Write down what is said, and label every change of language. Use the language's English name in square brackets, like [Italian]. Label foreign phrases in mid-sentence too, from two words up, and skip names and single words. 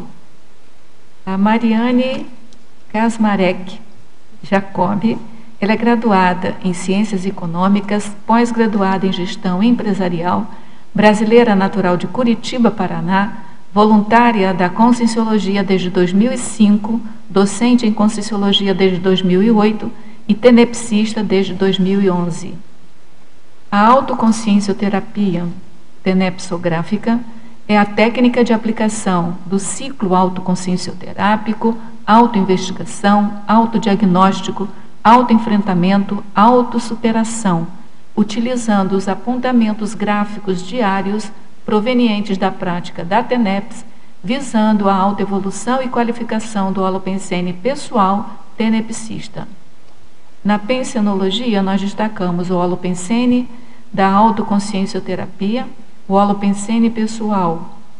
[Portuguese] A Mariane Kasmarek Jacobi, ela é graduada em Ciências Econômicas, pós-graduada em Gestão Empresarial, brasileira natural de Curitiba, Paraná, voluntária da Conscienciologia desde 2005, docente em Conscienciologia desde 2008 e tenepsista desde 2011. A autoconsciencioterapia tenepsográfica é a técnica de aplicação do ciclo autoconsciencioterápico, autoinvestigação, autodiagnóstico, autoenfrentamento, autossuperação, utilizando os apontamentos gráficos diários provenientes da prática da TENEPS, visando a autoevolução e qualificação do holopensene pessoal tenepsista. Na pensenologia, nós destacamos o holopensene da autoconsciencioterapia, o holopensene pessoal